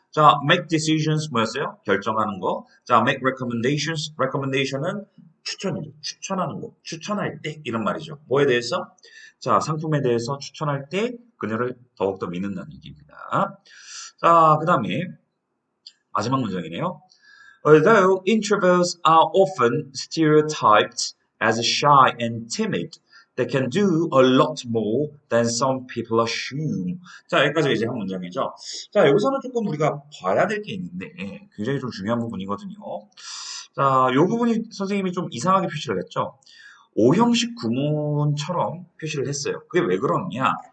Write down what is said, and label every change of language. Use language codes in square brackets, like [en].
[ko] 자, [en] make decisions [ko] 뭐였어요? 결정하는 거. 자, [en] make recommendations. [ko] recommendation은 추천이죠. 추천하는 거, 추천할 때 이런 말이죠. 뭐에 대해서? 자, 상품에 대해서 추천할 때 그녀를 더욱더 믿는다는 얘기입니다. 자, 그 다음에 마지막 문장이네요. [en] Although introverts are often stereotyped as shy and timid, they can do a lot more than some people assume. [ko] 자, 여기까지 이제 한 문장이죠. 자, 여기서는 조금 우리가 봐야 될 게 있는데 굉장히 좀 중요한 부분이거든요. 자, 이 부분이 선생님이 좀 이상하게 표시를 했죠. 오형식 구문처럼 표시를 했어요. 그게 왜 그러냐?